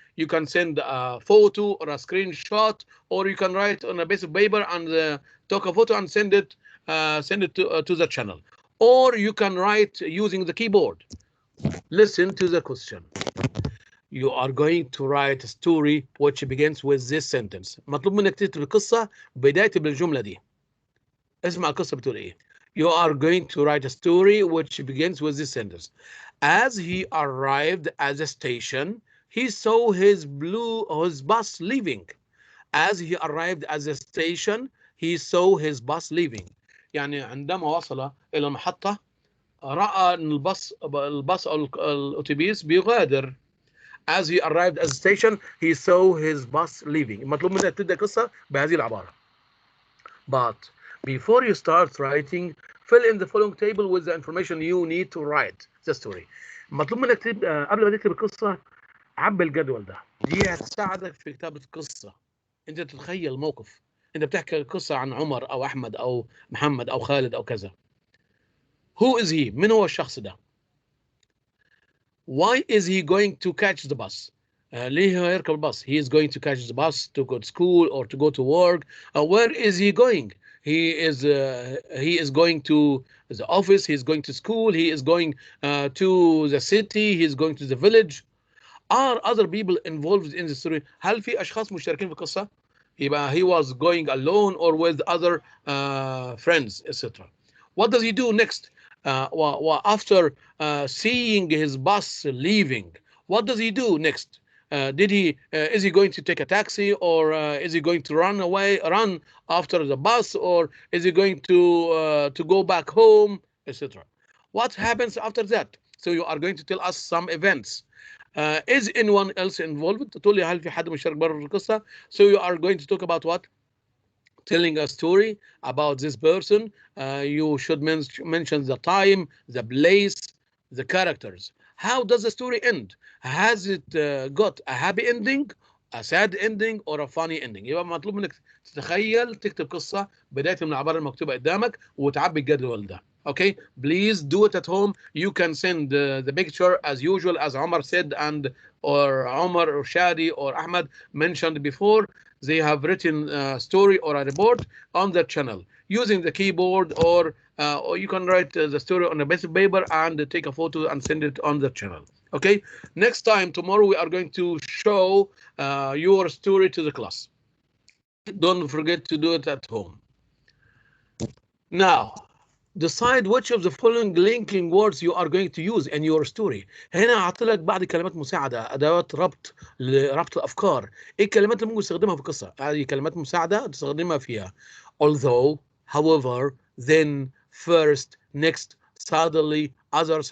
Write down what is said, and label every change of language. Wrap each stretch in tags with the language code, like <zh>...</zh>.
<en>You can send a photo or a screenshot, or you can write on a piece of paper and take a photo and send it to the channel, or you can write using the keyboard. Listen to the question. You are going to write a story which begins with this sentence.</en> <ar>مطلوب منك تكتب القصة بداية بالجملة دي. اسمع القصة بتقول إيه.</ar> <en>You are going to write a story which begins with this sentence. As he arrived at the station, he saw his bus leaving. As he arrived at the station, he saw his bus leaving.</en> <ar>يعني عندما وصل إلى المحطة رأى أن الباص أو الأتوبيس بيغادر.</ar> <en>As he arrived at the station, he saw his bus leaving.</en> <ar>مطلوب منك تبدأ قصة بهذه العبارة. But before you start writing, fill in the following table with the information you need to write the story. مطلوب منك تبدأ قبل ما تكتب القصة عبي الجدول ده. دي هتساعدك في كتابة قصة. أنت تتخيل موقف. أنت بتحكي قصة عن عمر أو أحمد أو محمد أو خالد أو كذا.</ar> <en>Who is he?</en> <ar>من هو الشخص ده؟</ar> <en>Why is he going to catch the bus?</en> <ar>ليه هو يركب الباص?</ar> <en>He is going to catch the bus to go to school or to go to work. Where is he going? He is going to the office. He is going to school. He is going to the city. He is going to the village. Are other people involved in the story?</en> <ar>هل في أشخاص مشتركين في القصة؟ يبقى</ar> <en>he was going alone or with other friends, etc. What does he do next? After seeing his bus leaving, what does he do next? is he going to take a taxi, or is he going to run after the bus, or is he going to go back home, etc. What happens after that? So you are going to tell us some events. Is anyone else involved?</en> <ar>تقول لي هل في حد مشارك بره في القصة؟</ar> <en>So you are going to talk about what? Telling a story about this person. You should mention the time, the place, the characters. How does the story end? Has it got a happy ending, a sad ending, or a funny ending?</en> <ar>يبقى مطلوب منك تتخيل تكتب قصة بداية من العبارة المكتوبة قدامك وتعبي الجدول ده.</ar> <en>Okay, please do it at home. You can send the picture as usual, as Omar said, and or Omar or Shadi or Ahmed mentioned before. They have written a story or a report on their channel using the keyboard, or you can write the story on a piece of paper and take a photo and send it on the channel. Okay, next time, tomorrow, we are going to show your story to the class. Don't forget to do it at home. Now, decide which of the following linking words you are going to use in your story.</en> <ar>هنا هحط لك بعض كلمات مساعدة، أدوات ربط لربط الأفكار. إيه الكلمات اللي ممكن تستخدمها في القصة؟ هذه كلمات مساعدة تستخدمها فيها.</ar> <en>Although, however, then, first, next, suddenly, others.</en>